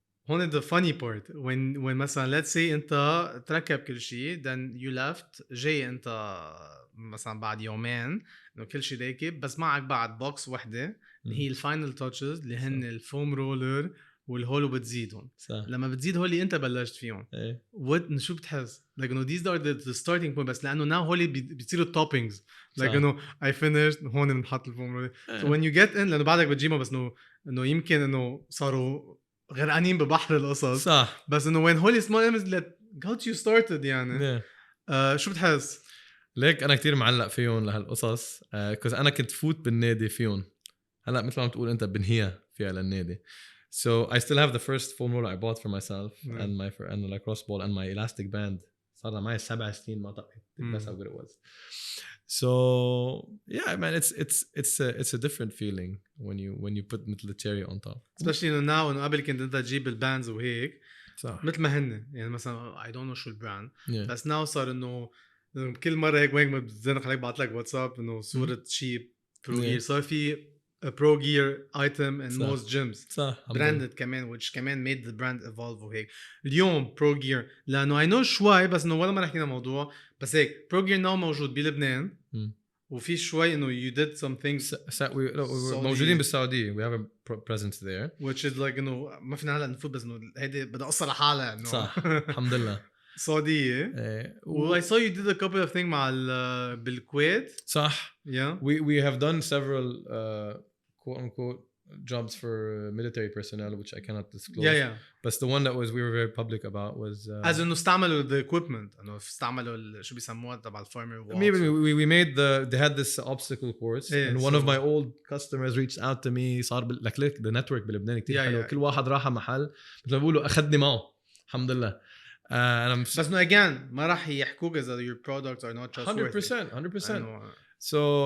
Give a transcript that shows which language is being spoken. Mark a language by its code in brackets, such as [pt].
[ar] هون [en] the funny part when [ar] مثلا [en] let's say [ar] أنت تركب كل شيء [en] then you left [ar] جاي أنت مثلا بعد يومين إنه كل شيء راكب بس معك بعد بوكس وحدة اللي هي الفاينل تاتشز اللي هن الفوم رولر والهولو بتزيدهم صح لما بتزيد هولي انت بلشت فيهم ايه شو بتحس [en] like no these are the starting point [ar] بس لانه [en] now [ar] هولي بيصيروا [en] toppings like [ar] صح. انه [en] I finished [ar] هون بنحط الفورمولا [en] so when you get in [ar] لانه بعدك بتجيبها بس انه يمكن انه صاروا غرقانين ببحر القصص صح بس انه [en] when هولي small elements that got you started [ar] يعني شو بتحس؟ ليك انا كتير معلق فيهم لهالقصص كوز انا كنت فوت بالنادي فيهم هلا مثل ما بتقول انت بنهيها فيها للنادي [en] so I still have the first foam roller I bought for myself and my and the lacrosse ball and my elastic band [ar] صار معي 7 سنين ما طقت [en] that's how good it was so yeah man it's a different feeling when you put مثل the cherry on top especially now [ar] انه قبل كنت انت تجيب الباندز وهيك صح مثل ما هن يعني مثلا [en] I don't know [ar] شو البراند [en] yeah. [ar] بس now صار انه كل مره هيك وين ما بتزنق عليك بعت لك واتساب انه صوره شيء برو جير صار في برو جير ايتم [en] in most gyms [ar] صح branded كمان which كمان [en] made the brand evolve [ar] وهيك اليوم برو جير لانه [en] I know [ar] شوي بس انه ولا ما حكينا موضوع بس هيك برو جير now موجود بلبنان وفي شوي انه [en] you did some things we're [ar] موجودين بالسعوديه [en] we have a presence there which is like [ar] انه ما فينا هلا نفوت بس انه هيدي بدها قصه لحالها انه صح الحمد لله [en] سعوديه I saw you did a couple of things [ar] مع بالكويت صح [en] yeah we have done several quote unquote jobs for military personnel which I cannot disclose yeah but the one that we were very public about was [ar] as انه استعملوا [en] the equipment [ar] انه استعملوا شو بيسموها تبع الفارمر [en] we made they had this obstacle course and one of my old customers reached out to me [ar] صار like the network بلبنان كتير حلو كل واحد راح محل مثل ما بيقولوا اخذني معه الحمد لله انا بس انه again ما راح يحكوك اذا [en] your products are not trustworthy 100% so